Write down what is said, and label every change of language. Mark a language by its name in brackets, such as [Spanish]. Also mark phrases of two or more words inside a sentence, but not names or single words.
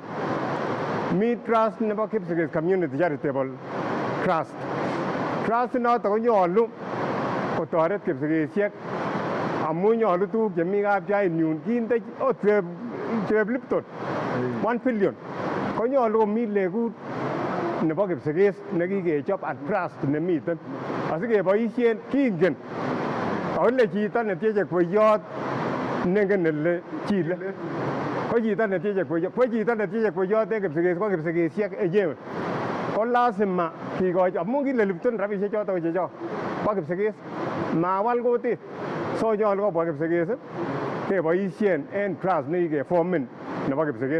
[Kipsigis] Mi trust nebo Kipsigis Community Charitable Trust. Trust noton konyolu kotoret Kipsigisiek amun nyolu tuguk chemi kapchainyun kinde cheb Lipton 1 billion. Konyolu komi legut nebo Kipsigis nekikechob at trust nemiten asikeboisien kingen kole chito netieche kweyot nengen ele chile ko chito netieche kweyot en Kipsigis ko Kipsigisiek enyewe ko lazima kikochi amun kile Lipton rabisiek choton ko chechok bo Kipsigis mawal kutit so nyolu kobwa Kipsigis keboisien en trust nekikeformen nebo Kipsigis.